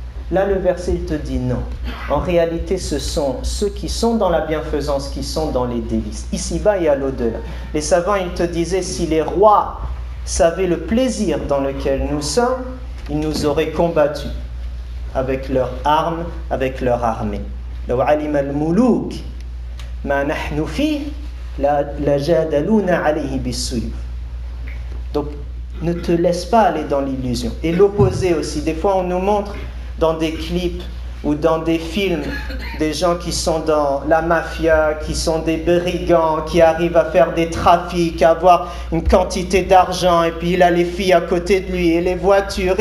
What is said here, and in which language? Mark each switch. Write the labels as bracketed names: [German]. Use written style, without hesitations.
[French] Là, le verset, il te dit non. En réalité, ce sont ceux qui sont dans la bienfaisance, qui sont dans les délices, ici-bas et à l'au-delà. Les savants, ils te disaient, si les rois savaient le plaisir dans lequel nous sommes, ils nous auraient combattus avec leurs armes, avec leur armée. [Arabic] لو علم الملوك ما نحن فيه لجادلونا عليه بالسيوف. [French] Donc ne te laisse pas aller dans l'illusion. Et l'opposé aussi. Des fois on nous montre dans des clips ou dans des films des gens qui sont dans la mafia, qui sont des brigands, qui arrivent à faire des trafics, à avoir une quantité d'argent, et puis il a les filles à côté de lui et les voitures.